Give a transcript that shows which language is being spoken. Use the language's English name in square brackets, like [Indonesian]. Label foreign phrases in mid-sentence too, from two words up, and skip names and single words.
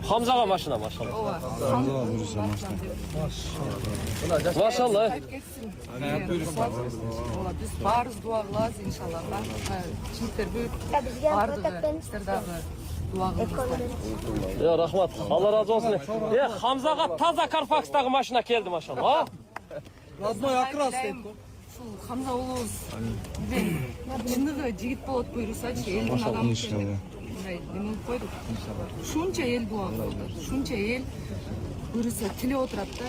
[Kyrgyz] Хамзага машина машалла. Ооба. Машалла. Биз баарыбыз дуа кылабыз иншалла. Читтер бүт баардыгы сиздер дагы дуа кылыңыздар. Рахмат. [Turkish] Allah razı olsun. [Kyrgyz] Хамзага таза Карфакстагы машина келди машалла. [Russian] Родной окрас дейт. [Kyrgyz] ушул Хамза уулубуз чыныгы жигит болот буйрусачы, элдин адамы мындай неме кылып койдук. Ушунча эл дуа кылып атат, ушунча эл буйруса тилеп отурат да.